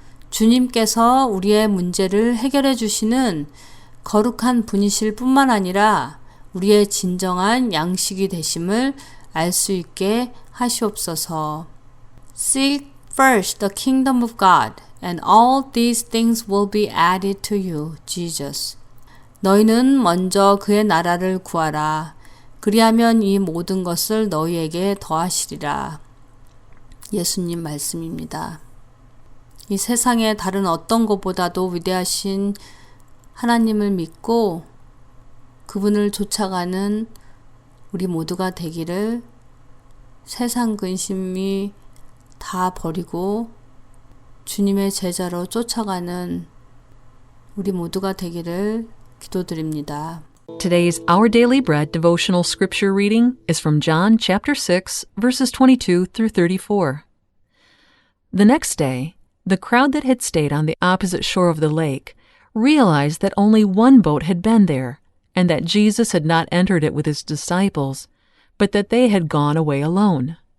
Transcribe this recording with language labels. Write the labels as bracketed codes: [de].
[ko] 주님께서 우리의 문제를 해결해 주시는 거룩한 분이실 뿐만 아니라 우리의 진정한 양식이 되심을 알 수 있게 하시옵소서. [en] Seek first the kingdom of God, and all these things will be added to you, Jesus. [ko] 너희는 먼저 그의 나라를 구하라. 그리하면 이 모든 것을 너희에게 더하시리라. 예수님 말씀입니다. 이 세상의 다른 어떤 것보다도 위대하신 하나님을 믿고 그분을 쫓아가는 우리 모두가 되기를, 세상 근심이 다 버리고 주님의 제자로 쫓아가는 우리 모두가 되기를 기도드립니다. [en] Today's Our Daily Bread devotional scripture reading is from John chapter 6, verses 22 through 34. The next day, the crowd that had stayed on the opposite shore of the lake realized that only one boat had been there, and that Jesus had not entered it with his disciples, but that they had gone away alone.